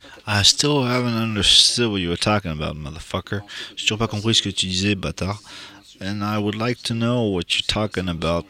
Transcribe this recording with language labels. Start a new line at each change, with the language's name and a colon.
English: I still haven't understood what you were talking about, motherfucker.
French: J'ai toujours pas compris ce que tu disais, bâtard.
English: And I would like to know what you're talking about.